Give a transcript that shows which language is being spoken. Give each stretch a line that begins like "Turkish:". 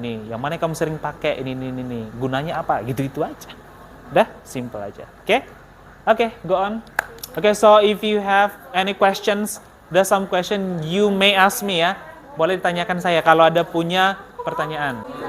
Indonesian: Yang mana kamu sering pakai ini. Gunanya apa? Gitu-gitu aja. Udah, simple aja. Oke?
English: Okay, go on. Okay, so if you have any questions, there's some question you may ask me ya.
Indonesian: Boleh ditanyakan saya kalau ada punya pertanyaan.